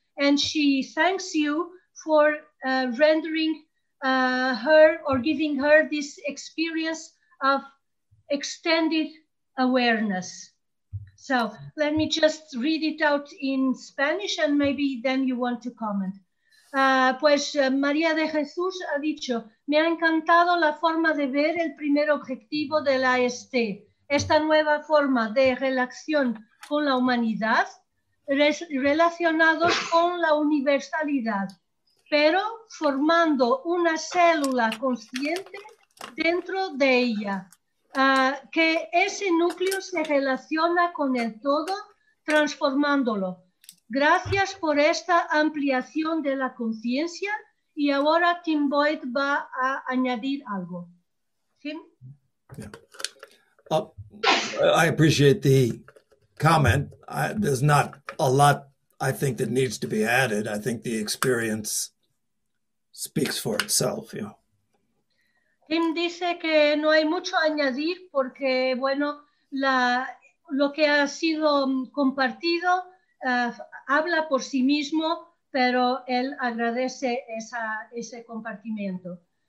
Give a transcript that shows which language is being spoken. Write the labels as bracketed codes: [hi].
[en] And she thanks you for rendering her or giving her this experience of extended awareness. So let me just read it out in Spanish and maybe then you want to comment. [es] Pues María de Jesús ha dicho, me ha encantado la forma de ver el primer objetivo de la AST, esta nueva forma de relación con la humanidad relacionados con la universalidad, pero formando una célula consciente dentro de ella, que ese núcleo se relaciona con el todo, transformándolo. Gracias por esta ampliación de la conciencia y ahora Tim Boyd va a añadir algo. Tim? [en] Yeah. I appreciate the comment. There's not a lot, I think, that needs to be added. I think the experience speaks for itself. You know. [es] Tim dice que no hay mucho a añadir porque, bueno, lo que ha sido compartido habla por sí mismo, pero él agradece ese compartimiento.